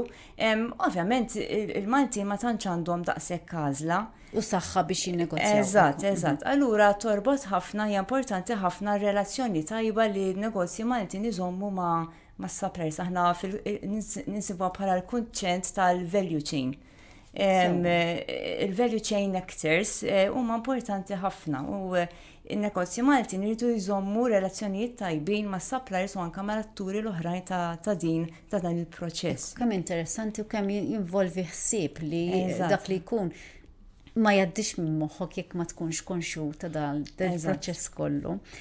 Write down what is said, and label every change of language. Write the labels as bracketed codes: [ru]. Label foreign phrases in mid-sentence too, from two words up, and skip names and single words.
[mt] Ovvjament il-Maltin ma tantx għandhom daqshekk għażla. U saħħa biex jinnegozjaw. Eżatt. Allura torbot ħafna, hija importanti ħafna relazzjoni tajba li n-negozji Maltin iżommu ma' suppliers. Aħna ninsibuha bħala l-kunċett tal- [en] value chain. [mt] Il- [en] value chain actors [mt] huma importanti ħafna u in-negozji Maltin iridu jżommu relazzjonijiet tajbin ma' suppliers u anke mal-atturi l-oħrajn ta' dan il-proċess. Kemm interessanti u kemm jinvolvi ħsieb li dak li jkun ma jaddix minn moħħok jekk ma tkunx konxu ta' dan il-proċess kollu.